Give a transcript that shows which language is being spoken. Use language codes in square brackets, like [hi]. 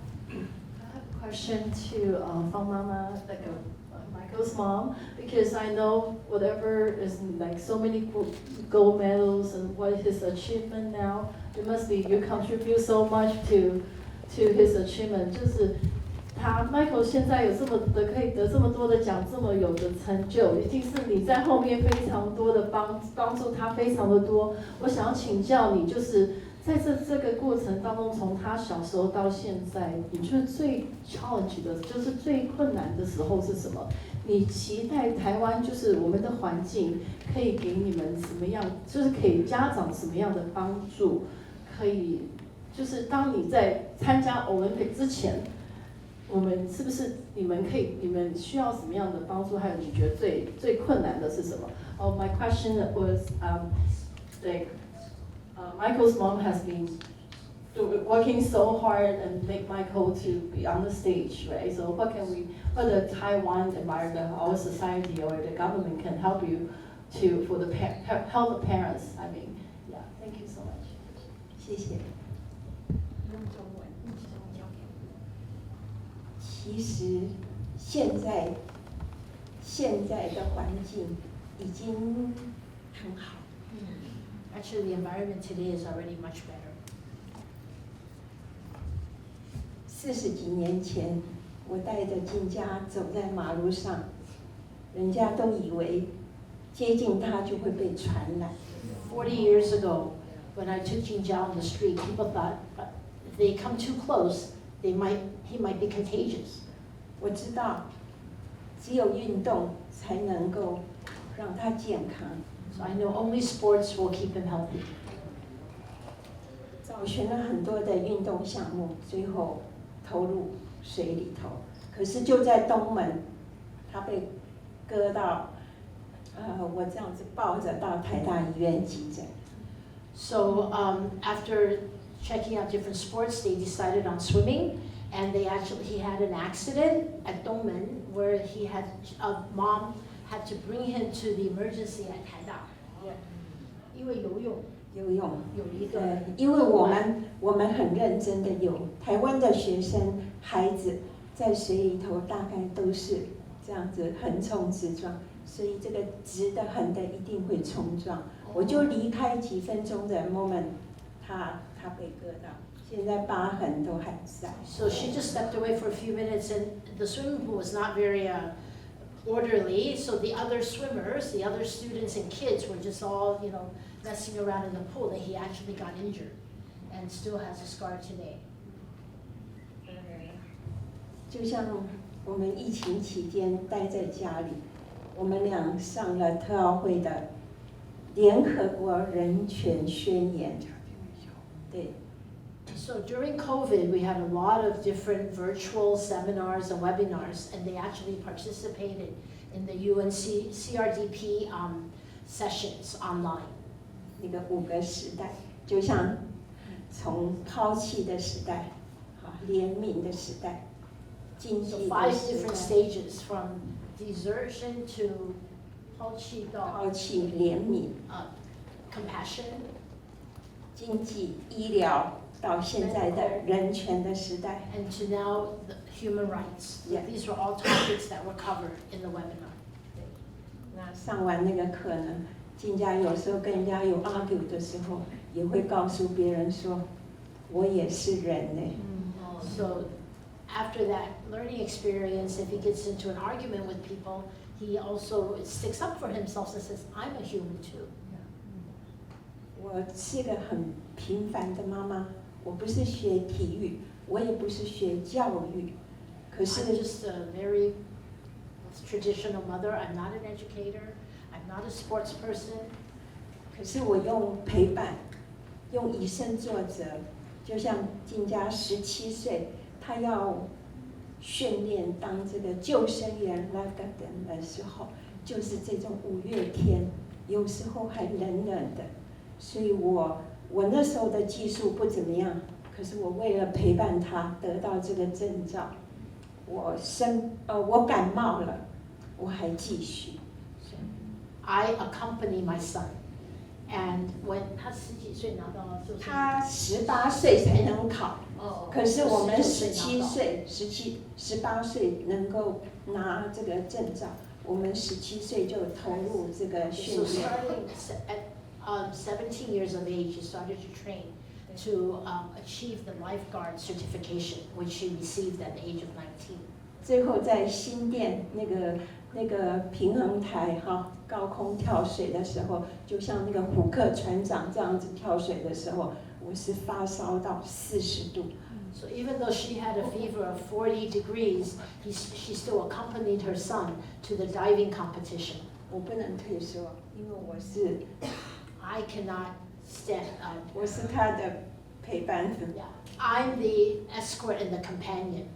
[en] I have a question to Fang Mama, like Michael's mom, because I know whatever is like so many gold medals and what his achievement now, it must be you contribute so much to his achievement. [zh] 就是他 Michael 现在有这么的可以得这么多的奖，这么有的成就，一定是你在后面非常多的帮助他非常的多。我想要请教你，就是在这个过程当中，从他小时候到现在，你觉得最 challenge 的，就是最困难的时候是什么？你期待台湾就是我们的环境可以给你们什么样，就是给家长什么样的帮助？可以，就是当你在参加 Olympic 之前，我们是不是你们需要什么样的帮助？还有你觉得最困难的是什么？ [en] Oh, my question was like Michael's mom has been working so hard and make Michael to be on the stage, right? So what the Taiwan environment, our society or the government can help you for the help the parents? I mean, yeah. Thank you so much. [zh] 谢谢。其实现在的环境已经很好。 [en] Actually, the environment today is already much better. [zh] 40几年前，我带着静佳走在马路上，人家都以为接近他就会被传染。 [en] 40 years ago, when I took Jingjia on the street, people thought if they come too close, he might be contagious. [zh] 我知道，只有运动才能够让他健康。 [en] So I know only sports will keep him healthy. [zh] 找寻了很多的运动项目，最后投入水里头。可是就在东门，他被割到我这样子抱着到台大医院急诊。 [en] So after checking out different sports, they decided on swimming, and he had an accident at Dongmen where mom had to bring him to the emergency at [zh] 台大，因为游泳有一个，因为我们很认真的游，台湾的学生孩子在水里头大概都是这样子横冲直撞，所以这个直的横的一定会冲撞。我就离开几分钟的 moment， 他被割到，现在疤痕都还在。 [en] So she just stepped away for a few minutes, and the swimming pool was not very orderly. So the other swimmers, the other students and kids were just all, messing around in the pool. That he actually got injured, and still has a scar today. [zh] 就像我们疫情期间待在家里，我们俩上了特奥会的联合国人权宣言。对。 [en] So during COVID, we had a lot of different virtual seminars and webinars, and they actually participated in the UNC CRDP sessions online. [zh] 那个5个时代，就像从抛弃的时代，怜悯的时代，经济的时代。 [en] So 5 different stages, from desertion to 抛弃 [zh] 怜悯 [en] compassion, [zh] 经济医疗。到现在的人权的时代 [en] and to now the human rights. These were all topics that were covered in the webinar. [zh] 那上完那个课呢，静佳有时候跟人家有 argue 的时候，也会告诉别人说，我也是人呢。 [en] So after that learning experience, if he gets into an argument with people, he also sticks up for himself and says, I'm a human too. [zh] 我是个很平凡的妈妈。我不是学体育，我也不是学教育，可是 [en] I'm just a very traditional mother. I'm not an educator. I'm not a sports person. [zh] 可是我用陪伴，用以身作则，就像静佳17岁，她要训练当这个救生员 lifeguard 的时候，就是这种5月天，有时候还冷冷的，所以我那时候的技术不怎么样，可是我为了陪伴他得到这个证照，我感冒了，我还继续。 [en] I accompany my son, and when [zh] 他10几岁拿到了，他18岁才能考，可是我们17岁、18岁能够拿这个证照，我们17岁就投入这个训练。 [en] 17 years of age, he started to train to achieve the lifeguard certification, which he received at the age of 19. [zh] 最后在新店那个平衡台高空跳水的时候，就像那个虎克船长这样子跳水的时候，我是发烧到40度。 [en] So even though she had a fever of 40 degrees, she still accompanied her son to the diving competition. [zh] 我不能退缩，因为我是。 [en] I cannot stand up. [zh] 我是他的陪伴。 [en] I'm the escort and the companion.